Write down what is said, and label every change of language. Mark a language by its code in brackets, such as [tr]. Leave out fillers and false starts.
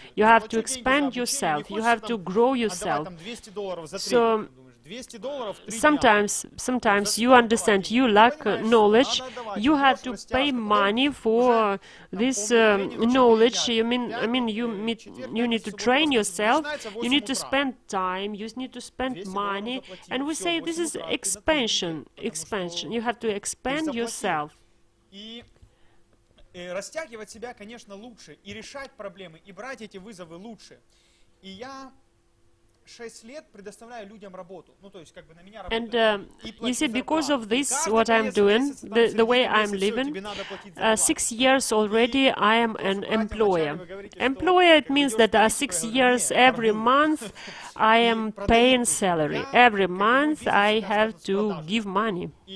[en] You have to expand yourself, you have to grow yourself. So sometimes you understand you lack knowledge, you have to pay money for this knowledge. I mean you need to train yourself, you need to spend time, you need to spend money, and we say this is expansion. You have to expand yourself. [ru] Растягивать себя, конечно, лучше, и решать проблемы, и брать эти вызовы лучше. И я 6 лет предоставляю людям работу. Ну, то есть, как бы на меня [en] And [ru] работают. [en] you see, because of this, what I'm doing, the way I'm living, 6 years already I am an employer. Employer, it means that 6 years every month I am paying salary. Every month I have to give money.